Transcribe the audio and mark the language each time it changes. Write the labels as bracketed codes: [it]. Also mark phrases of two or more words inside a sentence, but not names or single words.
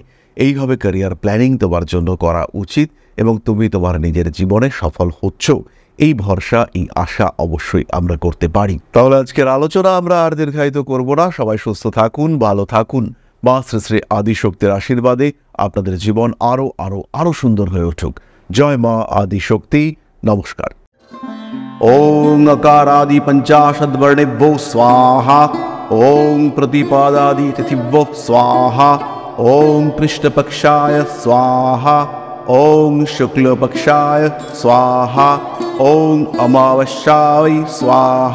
[bn] এইভাবে ক্যারিয়ার প্ল্যানিং তোমার জন্য করা উচিত এবং তুমি তোমার নিজের জীবনে সফল হচ্ছ, এই ভরসা, এই আশা অবশ্যই আমরা করতে পারি। তাহলে আজকের আলোচনা আমরা আর দীর্ঘায়িত করব না। সবাই সুস্থ থাকুন, ভালো থাকুন। মা শ্রী শ্রী আদিশক্তির আশীর্বাদে আপনাদের জীবন আরো আরো আরো সুন্দর হয়ে উঠুক। জয় মা আদিশক্তি। নমস্কার। [sa] ওং अकारादि पंचाशद्वर्णेभ्यो स्वाहा। ओं प्रतिपादादि तिथिभ्यो स्वाहा। ओं कृष्णपक्षाय स्वाहा। ओं शुक्लपक्षाय स्वाहा। ओं अमावस्याय स्वाहा।